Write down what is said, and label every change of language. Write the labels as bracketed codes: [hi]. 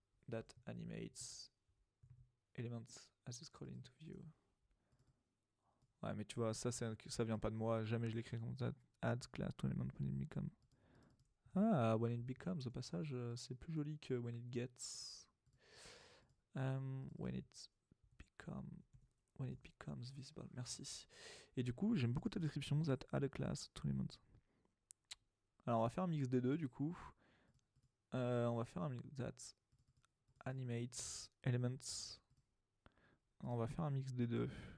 [en] That animates elements as they scroll into view. [fr] Ouais, mais tu vois, ça vient pas de moi. Jamais je l'écris comme ça. [en] Add class to element when it becomes. Ah, when it becomes, [fr] au passage, c'est plus joli que [en] when it gets. When it becomes visible. [fr] Merci. Et du coup, j'aime beaucoup ta description. [en] That add a class to element. [fr] Alors, on va faire un mix des deux, du coup. On va faire un mix [en] that animates elements. [fr] On va faire un mix des deux.